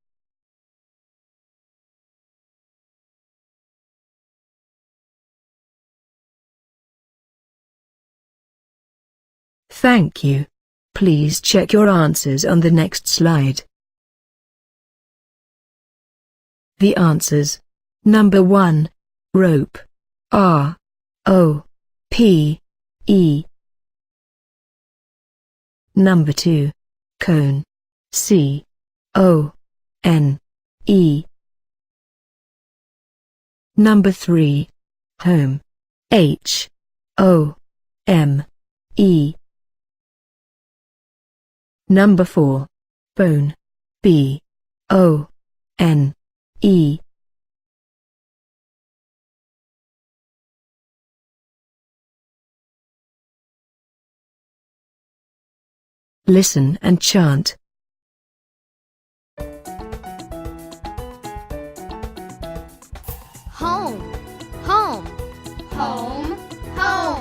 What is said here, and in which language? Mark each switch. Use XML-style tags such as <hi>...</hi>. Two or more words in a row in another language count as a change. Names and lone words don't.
<en>Thank you. Please check your answers on the next slide. The answers. Number 1. Rope. R-O-P-E. Number 2. Cone. C-O-N-E. Number 3. Home. H-O-M-E. Number 4. Bone. B-O-N-E. Listen and chant. Home, home, home, home.</en>